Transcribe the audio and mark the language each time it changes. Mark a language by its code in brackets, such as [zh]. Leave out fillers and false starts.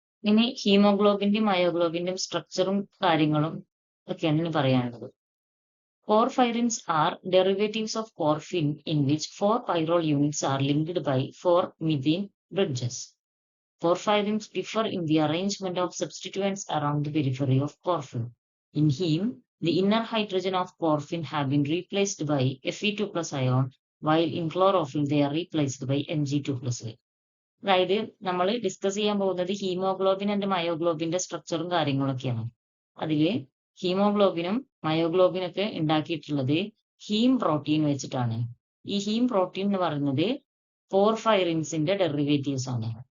[ml] ഇനി ഹീമോഗ്ലോബിന്റെയും മയോഗ്ലോബിന്റെയും സ്ട്രക്ചറും കാര്യങ്ങളും ഒക്കെയാണ് ഇനി പറയാനുള്ളത്. [en] Porphyrins are derivatives of porphin in which 4 pyrrole units are linked by 4 methane bridges. Porphyrins differ in the arrangement of substituents around the periphery of porphin. In heme, the inner hydrogen of porphin have been replaced by Fe2 plus ion, while in chlorophyll they are replaced by Mg2 plus. [ml] അതായത് നമ്മൾ discuss ചെയ്യാൻ പോകുന്നത് haemoglobin and മയോഗ്ലോബിന്റെ സ്ട്രക്ചറും കാര്യങ്ങളൊക്കെയാണ്. അതില് ഹീമോഗ്ലോബിനും മയോഗ്ലോബിനൊക്കെ ഉണ്ടാക്കിയിട്ടുള്ളത് haem protein വെച്ചിട്ടാണ്. ഈ haem protein എന്ന് പറയുന്നത് പോർഫൈറിൻസിന്റെ ഡെറിവേറ്റീവ്സ് ആണ്.